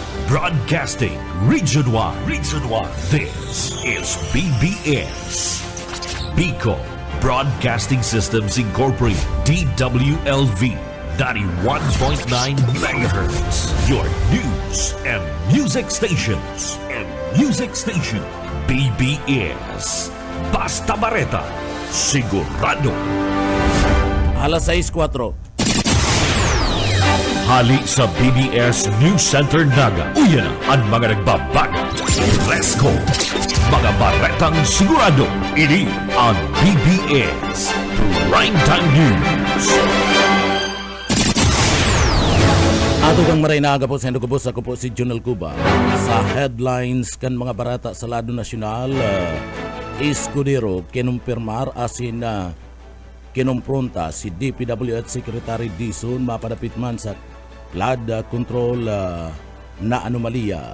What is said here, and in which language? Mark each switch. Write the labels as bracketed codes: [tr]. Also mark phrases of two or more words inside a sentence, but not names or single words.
[en] Broadcasting Region 1. Region 1. This is BBS. Bicol Broadcasting Systems Incorporated. DWLV. 91.9 megahertz. Your news and music stations. BBS. Basta Bareta. [bik] Sigurado. Alas 6:04. Hali sa BBS News Center Naga. Uyan ang mga nagbabago. [en] Let's go! [bik] Mga baretang sigurado. Ini ang BBS Primetime News. Ato kang maray na aga po sa Indogobos. Ako po si Junel Cuba. Sa headlines kan mga barata sa lado nasyonal, Escudero kinumpirmar asin na kinumpronta si DPWH Secretary Dizon mapadapit man sa [en] flood control [bik] na anomalya.